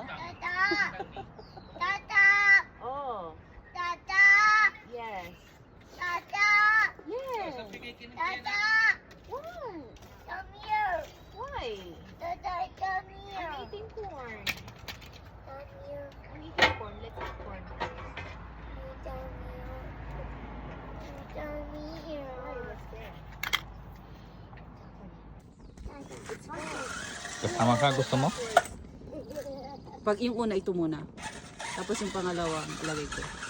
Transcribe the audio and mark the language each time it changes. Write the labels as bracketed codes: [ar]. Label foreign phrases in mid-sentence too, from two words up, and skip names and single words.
[en] Tata! Tata! Oh. Tata! Yes. Tata! Yes. Tata! What? Come here! Why? Tata, come here! I'm eating corn. Come here. I'm eating corn. Let's eat corn. Come here. [tl] Kasama ka, gusto mo? Pag yung una, ito muna. Tapos yung pangalawa, ilagay ko.